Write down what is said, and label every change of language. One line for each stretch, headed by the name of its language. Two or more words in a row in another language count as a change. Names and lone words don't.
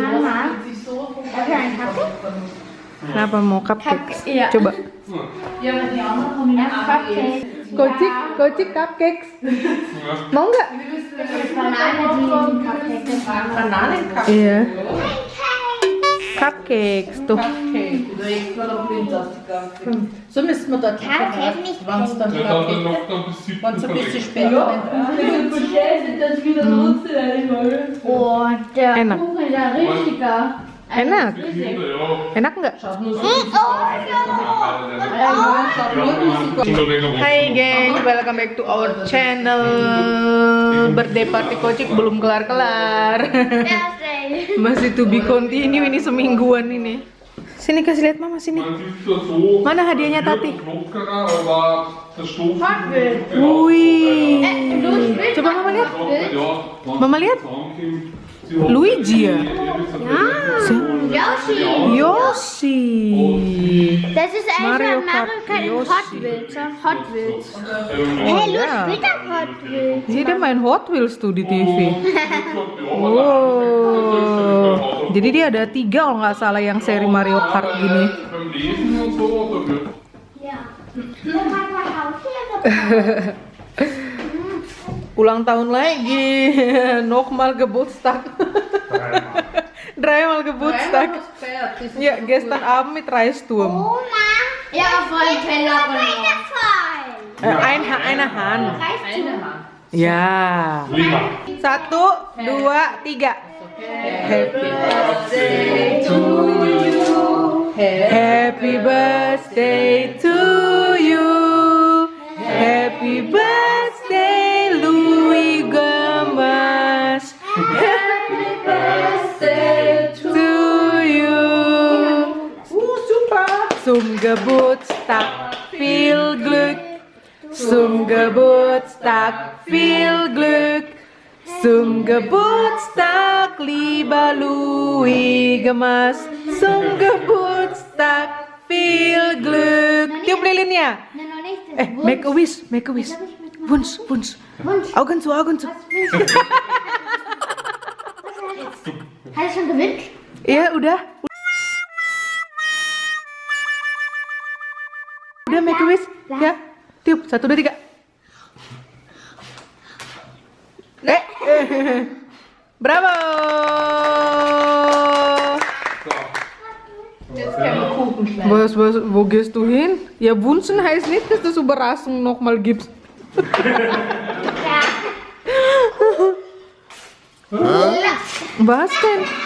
Indonesian: Kenapa mau cupcake? Coba. Kocik cupcakes. Mau nggak? Iya. Cupcakes tuh.
German: So müssen wir dort wenn es dann ein bisschen später Und der
Indonesian: Enak.
German: Kuchen, der richtige.
Indonesian: Enak nggak?
English: Hai guys, welcome back to our channel. Birthday party
Indonesian: Kocik belum kelar-kelar. Masih
English: to be continue,
Indonesian: ini semingguan ini. Sini kasih lihat Mama, sini. Mana hadiahnya Tati? Wih. Coba Mama lihat. Mama lihat. Luigi ya? Yoshi.
German: Das ist Mario einfach Kart Mario Kart Yoshi. Hot Wheels. Hey, los, wieder Hot Wheels.
Indonesian: Jadi dia main Hot Wheels tuh di TV. Wow. Jadi dia ada 3 kalau nggak salah yang seri Mario Kart gini. Ulang tahun lagi.
German: Nochmal Geburtstag. Dreimal Geburtstag. Ja, gestern Abend mit Reisturm. Oma. Ja, voll Teller. Eine Hand. Ya. 1, 2, 3.
English: Happy birthday to you. Happy birthday to you. Happy birthday Louis Gambas. Happy birthday to you.
German: Super. Zum Geburtstag viel Glück. Zum Geburtstag viel Glück. Zum Geburtstag, lieber Louis Gemas. Zum Geburtstag viel Glück.
Indonesian: Tiup lilinnya.
English: Make a wish, make a wish.
German: Wunsch. Augen zu. Hat er schon gewünscht?
Indonesian: Iya, udah. Udah
English: make a wish,
Indonesian: ya. Tiup, 1, 2, 3. Bravo!
German: Wo gehst du hin? Ja, wünschen heißt nicht, dass das Überraschung nochmal gibst. Was denn?